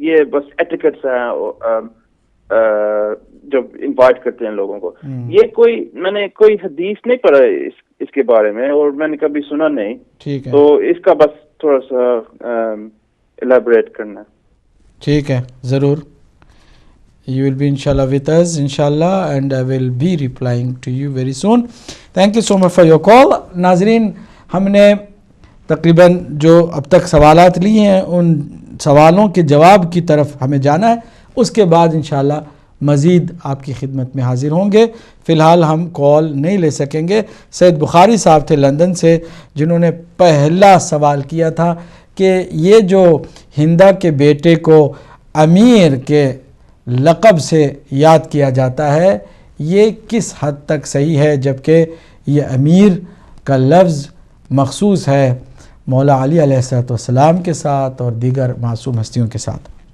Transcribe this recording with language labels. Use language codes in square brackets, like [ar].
[ur] یہ بس ایٹیکٹس ہیں جب انوائٹ کرتے ہیں لوگوں کو. یہ میں نے کوئی حدیث نہیں پڑھا اس کے بارے میں اور میں نے کبھی سنا نہیں. ٹھیک ہے، تو اس کا بس تھوڑا سا ایلیبریٹ کرنا. ٹھیک ہے، ضرور. [en] You will be inshallah with us inshallah and I will be replying to you very soon. Thank you so much for your call. [ur] ناظرین، ہم نے تقریباً جو اب تک سوالات لیے ہیں ان سوالوں کے جواب کی طرف ہمیں جانا ہے. اس کے بعد انشاءاللہ مزید آپ کی خدمت میں حاضر ہوں گے. فی الحال ہم کال نہیں لے سکیں گے. سید بخاری صاحب تھے لندن سے، جنہوں نے پہلا سوال کیا تھا کہ یہ جو ہندا کے بیٹے کو امیر کے لقب سے یاد کیا جاتا ہے، یہ کس حد تک صحیح ہے، جبکہ یہ امیر کا لفظ مخصوص ہے مولا علی علیہ السلام کے ساتھ اور دیگر معصوم ہستیوں کے ساتھ.